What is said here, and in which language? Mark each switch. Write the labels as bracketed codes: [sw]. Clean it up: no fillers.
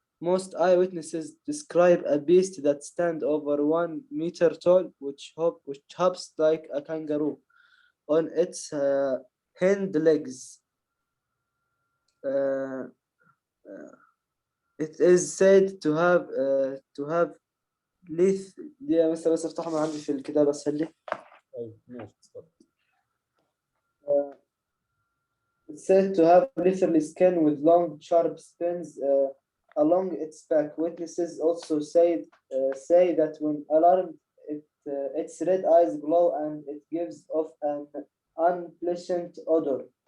[en] Most eyewitnesses describe a beast that stands over 1 meter tall, which hops like a kangaroo on its hind legs. It is said to have [ar] دي بس افتحها من عندي في الكتاب اسهل لي. طيب ماشي اتفضل. [en] It's said to have leathery skin with long, sharp spines along its back. Witnesses also say that when alarmed, its red eyes glow and it gives off an unpleasant odor.